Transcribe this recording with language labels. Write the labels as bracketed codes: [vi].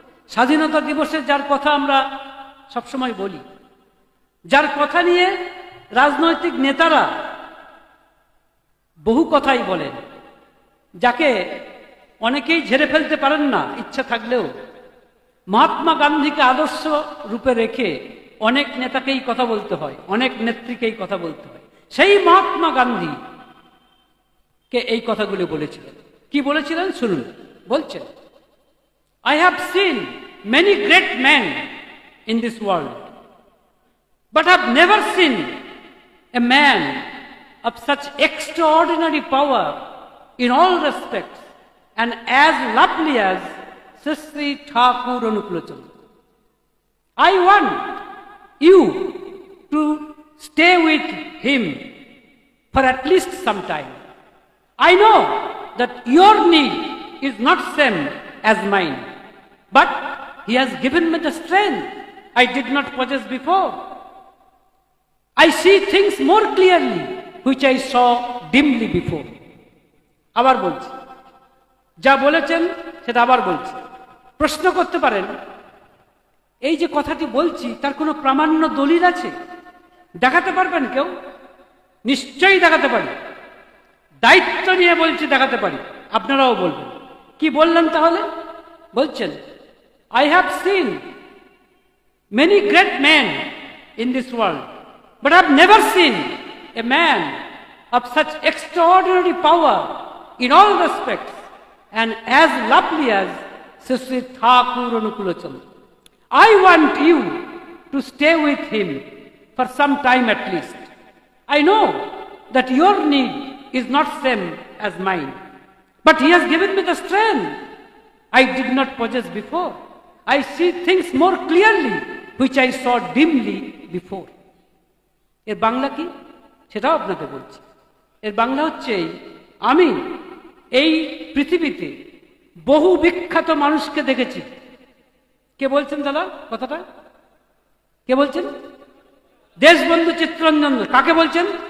[bn] স্বাধীনতা দিবসে যার কথা আমরা সবসময় বলি, যার কথা নিয়ে রাজনৈতিক নেতারা বহু কথাই বলেন, যাকে অনেকেই ঝেড়ে ফেলতে পারেন না ইচ্ছা থাকলেও, মহাত্মা গান্ধীকে আদর্শ রূপে রেখে অনেক নেতাকেই কথা বলতে হয়, অনেক নেত্রীকেই কথা বলতে হয়। সেই মহাত্মা গান্ধী কে এই কথাগুলি বলেছিলেন। কি বলেছিলেন শুনুন। বলছেন, [en] I have seen many great men in this world, but I've never seen a man of such extraordinary power in all respects and as lovely as Sri Thakur Anukulochan. I want you to stay with him for at least some time. I know that your need is not same as mine, but he has given me the strength I did not possess before. I see things more clearly which I saw dimly before. [bn] আবার বলছি, যা বলেছেন সেটা আবার বলছি। প্রশ্ন করতে পারেন, এই যে কথাটি বলছি তার কোনো প্রামাণ্য দলিল আছে? দেখাতে পারবেন কেউ? নিশ্চয়ই দেখাতে পারি। দায়িত্ব নিয়ে বলছি, দেখাতে পারি। আপনারাও বলবেন। কি বললেন তাহলে? বলছেন, [en] I have seen many great men in this world, but I have never seen a man of such extraordinary power in all respects and as lovely as Shri Thakur Anukulchandra. I want you to stay with him for some time at least. I know that your need is not same as mine, but he has given me the strength I did not possess before. I see things more clearly which I saw dimly before. [bn] এর বাংলা কি সেটাও আপনাকে বলছি। এর বাংলা হচ্ছে, আমি এই পৃথিবীতে বহু বিখ্যাত মানুষকে দেখেছি। কে বলছেন দাদা কথাটা? কে বলছেন? দেশবন্ধু চিত্তরঞ্জন। কাকে বলছেন?